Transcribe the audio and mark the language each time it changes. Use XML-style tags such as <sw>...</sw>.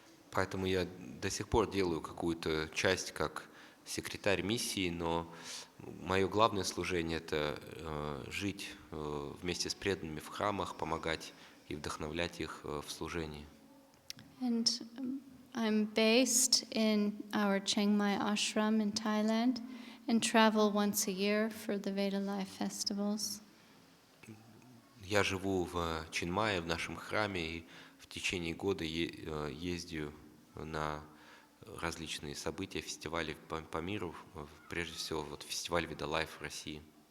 <ru>Поэтому я до сих пор делаю какую-то часть как секретарь миссии, но мое главное служение – это жить вместе с преданными в храмах, помогать и вдохновлять их в служении.</ru> <en>And I'm based in our Chiang Mai ashram in Thailand and travel once a year for the Veda Life festivals.</en> <ru>Я живу в Чинмае, в нашем храме, и в течение года ездю на различные события, фестивали по миру, прежде всего вот фестиваль Veda Life в России.</ru>